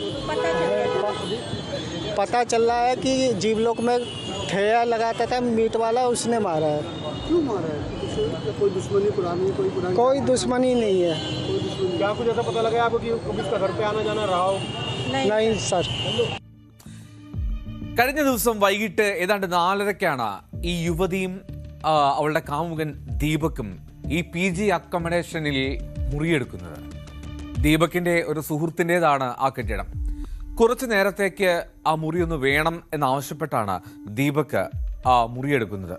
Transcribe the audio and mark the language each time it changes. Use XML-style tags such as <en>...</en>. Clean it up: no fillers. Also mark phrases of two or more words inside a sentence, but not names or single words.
<hi>पता चल रहा है कि जीवलोक में ठेया लगाता था मीट वाला, उसने मारा है. क्यों मारा है? कोई दुश्मनी पुरानी? कोई दुश्मनी नहीं है. क्या कुछ ऐसा पता लगा आपको कि उसका घर पे आना जाना रहा हो? नहीं सर.</hi> <ml>കഴിഞ്ഞ ദിവസം വൈകിട്ട് ഏതാണ്ട് 4:30-ക്കാണ് ഈ യുവതിയും അവളുടെ കാമുകൻ ദീപക്കും ഈ PG അക്കോമഡേഷനിൽ മുറിയെടുക്കുന്നത്. ദീപകിന്റെ ഒരു സുഹൃത്തിൻ്റെതാണ് ആ കെട്ടിടം. കുറച്ചു നേരത്തേക്ക് ആ മുറിയൊന്ന് വേണം എന്നാവശ്യപ്പെട്ടാണ് ദീപക് ആ മുറിയെടുക്കുന്നത്.</ml>